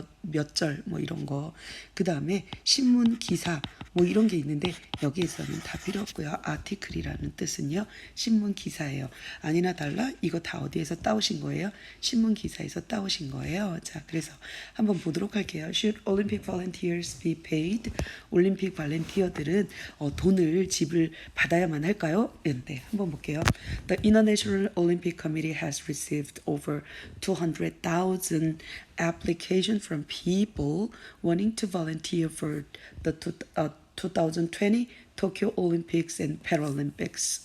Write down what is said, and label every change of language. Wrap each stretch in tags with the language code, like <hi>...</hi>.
<ko>몇 절 뭐 이런 거. 그 다음에 신문 기사 뭐 이런 게 있는데 여기에서는 다 필요 없고요. article이라는 뜻은요 신문 기사예요. 아니나 달라 이거 다 어디에서 따오신 거예요? 신문 기사에서 따오신 거예요. 자, 그래서 한번 보도록 할게요.</ko> <en>Should Olympic volunteers be paid?</en> <ko>올림픽 발렌티어들은 돈을 지불 받아야만 할까요? 네, 한번 볼게요.</ko> <en>The International Olympic Committee has received over 200,000 applications from people wanting to volunteer for the 2020 Tokyo Olympics and Paralympics.</en>